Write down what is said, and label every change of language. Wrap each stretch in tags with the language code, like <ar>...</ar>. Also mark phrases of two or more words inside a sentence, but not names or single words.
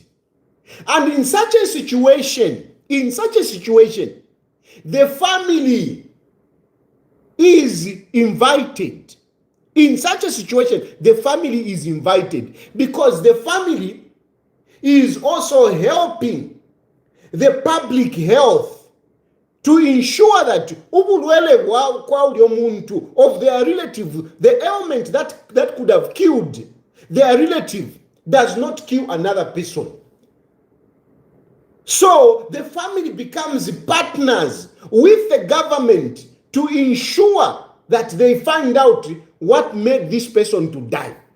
<en>And in such a situation, the family is invited. In such a situation, the family is invited because the family is also helping the public health to ensure that</en> <bem>ubulwele kwa muntu</bem> <en>of their relative, the ailment that could have killed their relative does not kill another person. So the family becomes partners with the government to ensure that they find out what made this person to die.</en>